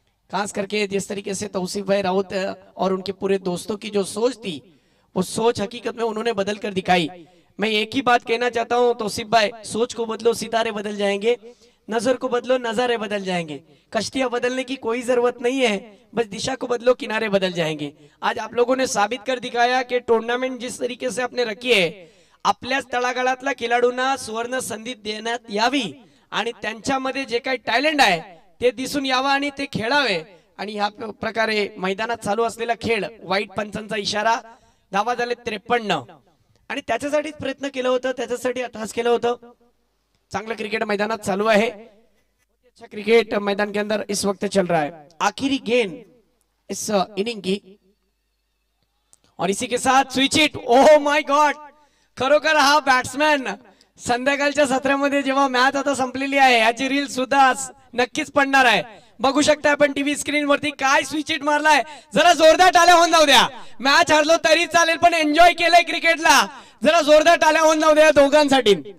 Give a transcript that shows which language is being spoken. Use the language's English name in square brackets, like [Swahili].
[Hindi] खास करके जिस तरीके से तौसीफ भाई राउत और उनके पूरे दोस्तों की जो सोच थी, वो सोच हकीकत में उन्होंने बदल कर दिखाई. मैं एक ही बात कहना चाहता हूं तौसीफ भाई, सोच को बदलो सितारे बदल जाएंगे, नजर को बदलो नजारे बदल जाएंगे. कश्तियां बदलने की कोई जरूरत नहीं है, बस दिशा को बदलो किनारे बदल जाएंगे. आज आप लोगों ने साबित कर दिखाया कि टूर्नामेंट जिस तरीके से आपने रखी [Marathi] आहे, आपल्याच तळागाळातल्या खेळाडूंना सुवर्ण संधी देण्यात यावी आणि त्यांच्यामध्ये जे काही टॅलेंट आहे ते दिसून यावं आणि ते खेळावे. आणि ह्या प्रकारे मैदानात चालू असलेला खेळ, वाईट पंचांचा इशारा, धावा झाले 53 आणि त्याच्यासाठीच प्रयत्न केला होता, त्याच्यासाठी अटहास केलं होतं. चांगलं क्रिकेट मैदानात चालू है. [Hindi] अच्छा क्रिकेट मैदान के अंदर इस वक्त चल रहा है. आखिरी गेंद इस इनिंग की और इसी के साथ switch it. [English] oh my god, [Marathi] खरोखर हा बॅट्समॅन संध्याकाळच्या सत्रामध्ये जेव्हा मॅच आता संपलेली आहे याची रील सुद्धा नक्कीच पडणार आहे. बघू शकता आपण टीव्ही स्क्रीन वरती काय स्विच इट मारलाय. जरा जोरदार टाळ्या होऊन जाऊ द्या. मॅच हरलो तरी चालेल पण एन्जॉय केलंय क्रिकेटला. जरा जोरदार टाळ्या होऊन जाऊ द्या दोघांसाठी.